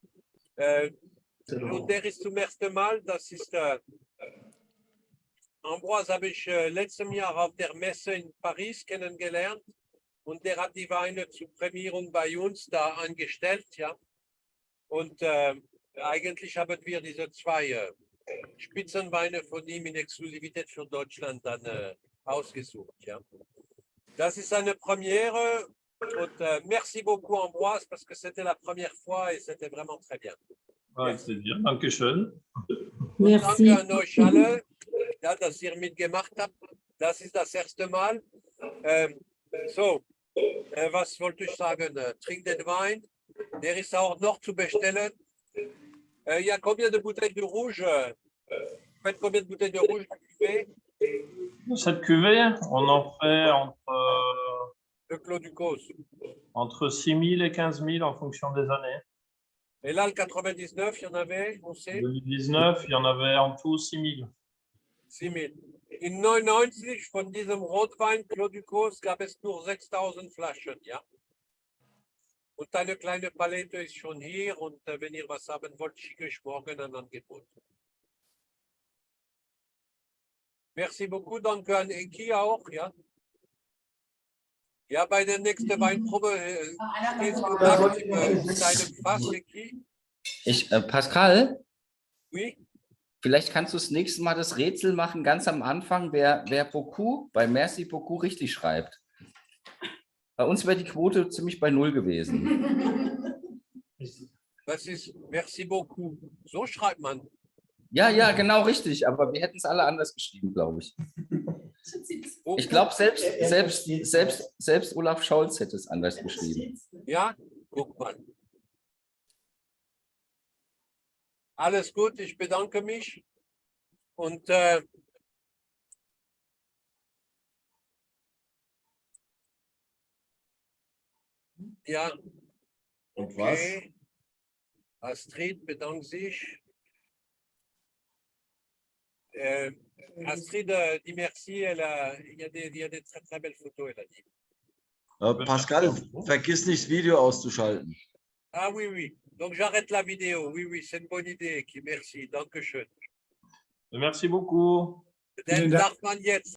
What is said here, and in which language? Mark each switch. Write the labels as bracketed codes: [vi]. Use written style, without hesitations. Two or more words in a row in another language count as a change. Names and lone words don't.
[de] Und der ist zum ersten Mal, das ist Ambroise habe ich letztes Jahr auf der Messe in Paris kennengelernt und der hat die Weine zur Prämierung bei uns da angestellt, ja. Und eigentlich haben wir diese zwei Spitzenweine von ihm in Exklusivität für Deutschland dann ausgesucht, ja. Das ist eine Premiere und [fr] merci beaucoup Ambroise parce que c'était la première fois et c'était vraiment très bien. Avec plaisir. [de] Dankeschön. Und danke an euch alle, ja, dass ihr mitgemacht habt. Das ist das erste Mal. Was wollte ich sagen? Trinkt den Wein. Der ist auch noch zu bestellen. [fr] Il y a combien de bouteilles de rouge? Faites combien de bouteilles de rouge de cuvée? Cette cuvée, on en fait Le Clos du Causse. entre 6 000 et 15 000 en fonction des années. Et là, le 99, il y en avait, on sait? 2019, il y en avait en tout 6 000. 6 000. [de] In 99 von diesem Rotwein Clos du Causse gab es nur 6.000 Flaschen, ja? Und eine kleine Palette ist schon hier und wenn ihr was haben wollt, schicke ich morgen ein Angebot. [fr] Merci beaucoup, [de] danke an Eki auch, ja? Ja, bei der nächsten Weinprobe stehst du nackt mit deinem Fass, Eki. Pascal, [fr] Oui? [de] vielleicht kannst du das nächste Mal das Rätsel machen, ganz am Anfang, wer beaucoup bei [fr] Merci beaucoup [de] richtig schreibt. Bei uns wäre die Quote ziemlich bei 0 gewesen. Das ist [fr] merci beaucoup. [de] So schreibt man. Ja, genau richtig, aber wir hätten es alle anders geschrieben, glaube ich. Ich glaube, selbst Olaf Scholz hätte es anders geschrieben. Ja, guck mal. Alles gut, ich bedanke mich. Und ja, Und was? okay. Astrid bedankt sich. [fr] Astrid dit merci. Il y a des très, très belles photos, elle a dit. [de] Pascal, vergiss nicht, das Video auszuschalten. [fr] Ah oui, oui. Donc j'arrête la vidéo. Oui, oui, c'est une bonne idée. Merci. Dankeschön. Merci beaucoup. [de] Dann darf man jetzt